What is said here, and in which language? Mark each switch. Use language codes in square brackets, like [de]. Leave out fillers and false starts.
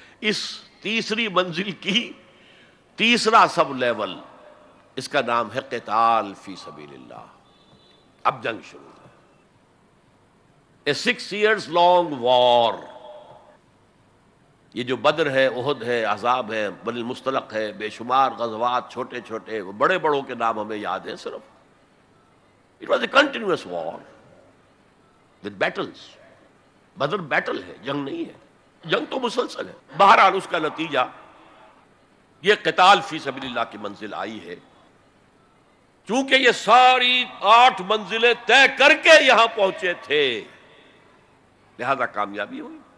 [ur] اس تیسری منزل کی تیسرا سب لیول، اس کا نام ہے قتال فی سبیل اللہ. اب جنگ شروع ہے، [en] A 6 years long war. [ur] یہ جو بدر ہے، احد ہے، احزاب ہے، بنی المصطلق ہے، بے شمار غزوات، چھوٹے چھوٹے، بڑے بڑوں کے نام ہمیں یاد ہیں صرف. [en] It was a continuous war with battles. [ur] Badr battle ہے، جنگ نہیں ہے، جنگ تو مسلسل ہے. بہرحال اس کا نتیجہ یہ قتال فی سبیل اللہ کی منزل آئی ہے. چونکہ یہ ساری 8 منزلیں طے کر کے یہاں پہنچے تھے، لہذا کامیابی ہوئی.